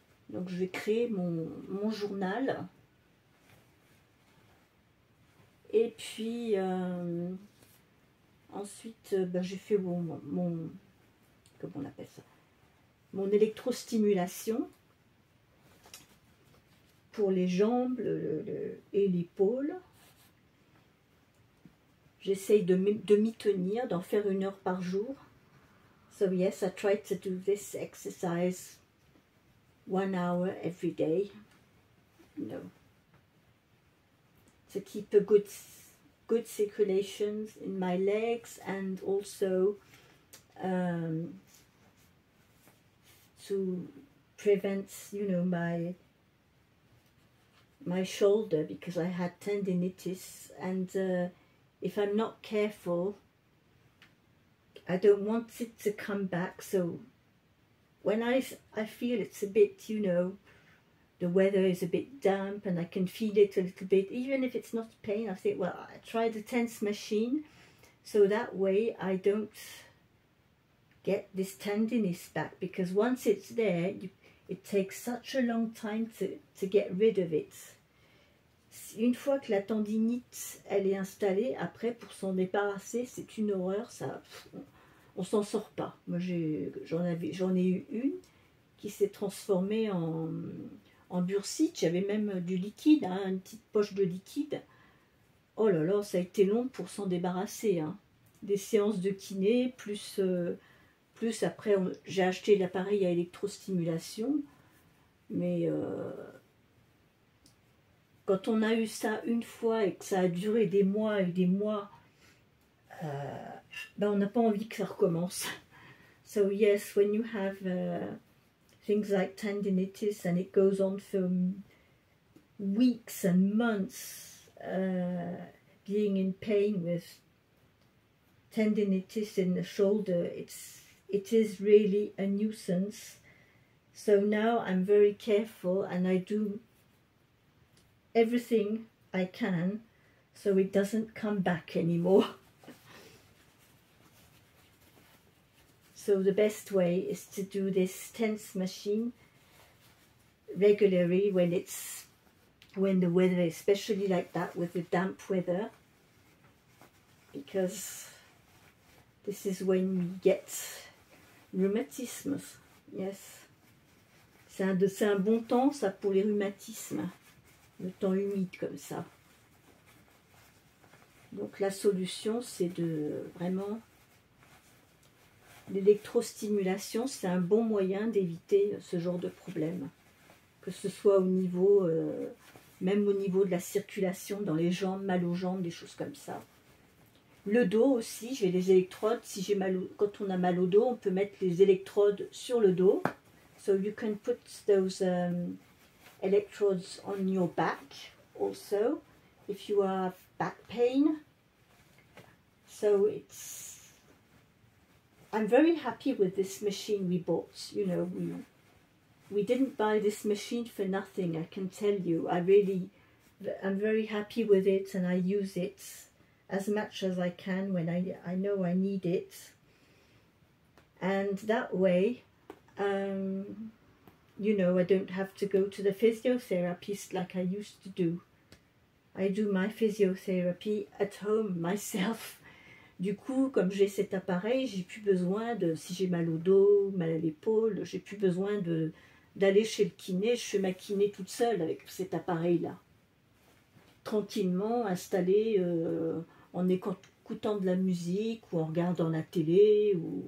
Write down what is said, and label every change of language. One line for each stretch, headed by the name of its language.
French: Donc je vais créer mon journal et puis ensuite j'ai fait comment on appelle ça, mon électrostimulation pour les jambes et l'épaule. J'essaye de m'y tenir, d'en faire 1 heure par jour.
English: So yes, I try to do this exercise 1 hour every day. You know, to keep a good good circulation in my legs, and also to prevent, you know, my shoulder, because I had tendinitis, and if I'm not careful, I don't want it to come back. So when I feel it's a bit, you know, the weather is a bit damp and I can feel it a little bit, even if it's not pain, I think, well, I try the TENS machine, so that way I don't get this tendinous back, because once it's there, it takes such a long time to get rid of it.
French: Une fois que la tendinite elle est installée, après pour s'en débarrasser, c'est une horreur, ça, on s'en sort pas. Moi j'en ai eu une qui s'est transformée en bursite. J'avais même du liquide, hein, une petite poche de liquide. Oh là là, ça a été long pour s'en débarrasser, hein. Des séances de kiné, plus après j'ai acheté l'appareil à électrostimulation, mais quand on a eu ça une fois et que ça a duré des mois et des mois, ben on n'a pas envie que ça recommence.
English: So yes, when you have things like tendinitis and it goes on for weeks and months, being in pain with tendinitis in the shoulder, it is really a nuisance. So now I'm very careful and I do everything I can so it doesn't come back anymore. So the best way is to do this TENS machine regularly when the weather, especially like that with the damp weather, because this is when we get rhumatism. Yes.
French: C'est un bon temps ça pour les rhumatismes, le temps humide comme ça. Donc la solution, c'est de vraiment... L'électrostimulation, c'est un bon moyen d'éviter ce genre de problème. Que ce soit au niveau, même au niveau de la circulation dans les jambes, mal aux jambes, des choses comme ça. Le dos aussi, j'ai les électrodes. Si j'ai quand on a mal au dos, on peut mettre les électrodes sur le dos.
English: So you can put those electrodes on your back also if you have back pain. So I'm very happy with this machine we bought. You know, we didn't buy this machine for nothing, I can tell you. I'm very happy with it, and I use it as much as I can when I know I need it. And that way, you know, I don't have to go to the physiotherapist like I used to do. I do my physiotherapy at home myself.
French: Du coup, comme j'ai cet appareil, j'ai plus besoin de, si j'ai mal au dos, mal à l'épaule, j'ai plus besoin d'aller chez le kiné. Je fais ma kiné toute seule avec cet appareil-là. Tranquillement, installé, en écoutant de la musique ou en regardant la télé.